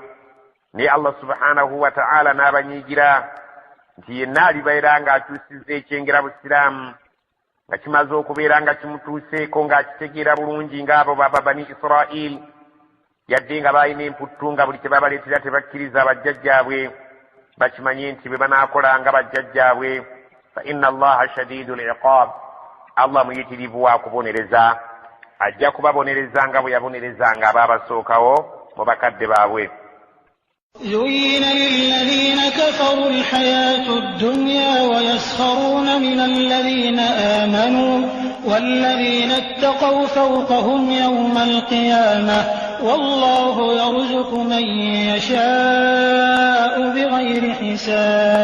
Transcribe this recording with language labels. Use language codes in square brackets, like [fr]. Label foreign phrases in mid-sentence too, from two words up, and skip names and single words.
[lg] Naye [ar] الله سبحانه وتعالى [lg] n'abanyiigira nti yenna alibeera ng'akyusizza ekyengera busiraamu nga kimaze okubeera nga kimutuuseeko ng'akitegeera bulungi ng'abo baba bani Israil, yadde nga baalina emputtu nga buli kyebabaleetera tebakkiriza bajjajjaabwe, bakimanye nti bwe banaakola nga bajjajjaabwe. [ar] فإن الله شديد العقاب, [lg] Allah muyitirivu wa kubonereza, ajja kubabonereza nga bwe yabonerezanga abaabasookawo mu bakadde baabwe. [ar] زين للذين كفروا الحياة الدنيا ويسخرون من الذين آمنوا والذين اتقوا فوقهم يوم القيامة والله يرزق من يشاء بغير حساب.